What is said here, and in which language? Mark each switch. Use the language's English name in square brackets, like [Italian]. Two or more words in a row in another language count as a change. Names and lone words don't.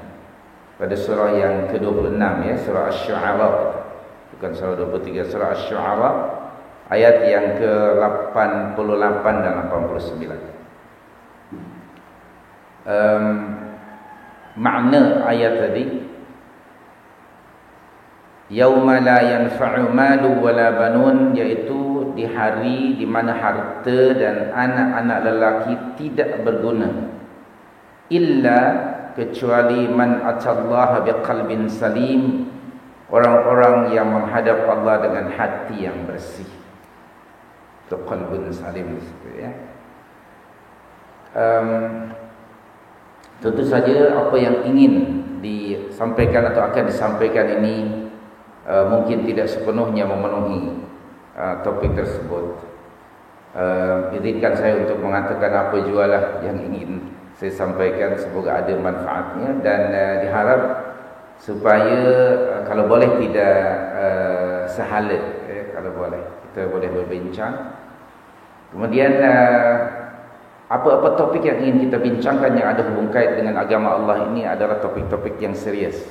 [Malay] Pada surah yang ke-26 ya, surah Asy-Syu'ara, bukan surah 23, surah Asy-Syu'ara ayat yang ke-88 dan 89. Makna ayat tadi, [Arabic] يوم لا ينفع مال ولا بنون, [Malay] iaitu di hari di mana harta dan anak-anak lelaki tidak berguna, illa kecuali [Arabic] من أتى الله بقلب سليم, [Malay] orang-orang yang menghadap Allah dengan hati yang bersih. Itu [Arabic] قلب سليم [Malay] di situ ya. Tentu saja apa yang ingin disampaikan atau akan disampaikan ini mungkin tidak sepenuhnya memenuhi topik tersebut. Izinkan saya untuk mengatakan apa jualah yang ingin saya sampaikan, semoga ada manfaatnya, dan diharap supaya kalau boleh tidak sehala kalau boleh kita boleh berbincang. Kemudian apa-apa topik yang ingin kita bincangkan yang ada hubung kait dengan agama Allah ini adalah topik-topik yang serius.